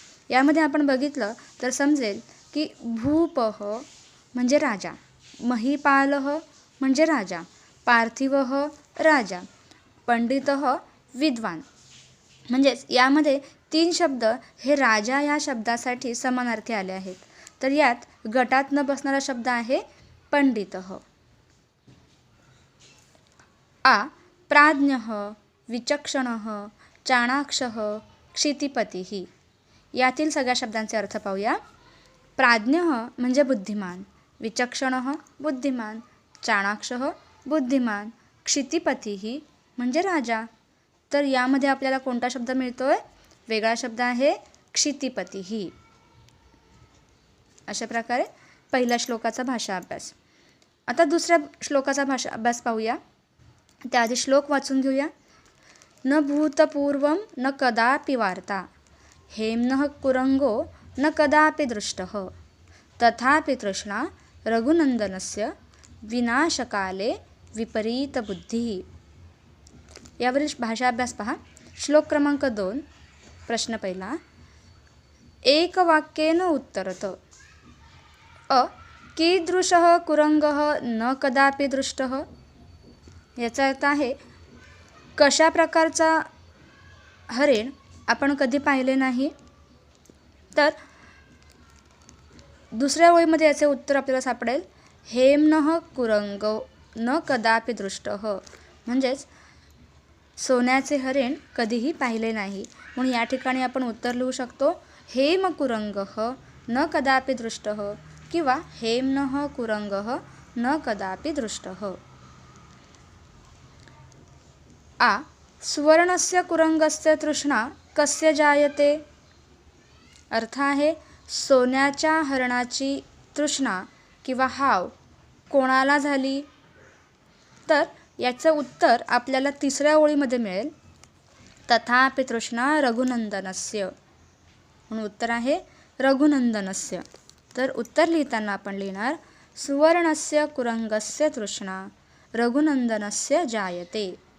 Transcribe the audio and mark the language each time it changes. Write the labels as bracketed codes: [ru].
[mr] यामध्ये आपण बघितलं तर समजेल की भूपः म्हणजे राजा, महीपालः म्हणजे राजा, पार्थिवः राजा, पंडितः विद्वान. म्हणजेच यामध्ये 3 शब्द हे राजा या शब्दासाठी समानार्थी आले आहेत. तर यात गटात न बसणारा शब्द आहे पंडितः. [sa] आ प्राज्ञः विचक्षणः चाणाक्षः क्षितिपतिः. [mr] यातील सगळ्या शब्दांचे अर्थ पाहूया. प्राज्ञ म्हणजे बुद्धिमान, विचक्षणः बुद्धिमान, चाणाक्षः बुद्धिमान, क्षितिपतिः म्हणजे राजा. तर यामध्ये आपल्याला कोणता शब्द मिळतोय? वेगळा शब्द आहे क्षितिपतिः. अशा प्रकारे पहिल्या श्लोकाचा भाषा अभ्यास. आता दुसऱ्या श्लोकाचा भाषा अभ्यास पाहूया. त्याआधी श्लोक वाचून घेऊया. [sa] न भूतपूर्वं न कदापि वार्ता, हेम्नः कुरंगो न कदापि दृष्टः, तथापि तृष्णा रघुनंदनस्य विनाशकाले विपरीत बुद्धिः. [mr] यावरील भाषा अभ्यास पहा. श्लोक क्रमांक 2. प्रश्न पहिला, [sa] एकवाक्येन उत्तरत. कीदृशः कुरंगः न कदापि दृष्टः. [mr] याचा अर्थ आहे, कशा प्रकारचा हरिण आपण कधी पाहिले नाही. तर दुसऱ्या ओळीमध्ये याचे उत्तर आपल्याला सापडेल, [sa] हेम्नः कुरंगो न कदापि दृष्टः. [mr] म्हणजेच सोन्याचे हरिण कधीही पाहिले नाही. म्हणून या ठिकाणी आपण उत्तर लिहू शकतो, [sa] हेम कुरंगः न कदापि दृष्टः [mr] किंवा [sa] हेम्नः कुरंगः न कदापि दृष्टः. आ सुवर्णस्य कुरंगस्य तृष्णा कस्य जायते. [mr] अर्थ आहे, सोन्याच्या हरणाची तृष्णा किंवा हाव कोणाला झाली. तर याचं उत्तर आपल्याला तिसऱ्या ओळीमध्ये मिळेल, [sa] तथापि तृष्णा रघुनंदनस्य. [mr] म्हणून उत्तर आहे रघुनंदनस्य. तर उत्तर लिहिताना आपण लिहिणार, [sa] सुवर्णस्य कुरंगस्य तृष्णा रघुनंदनस्य जायते.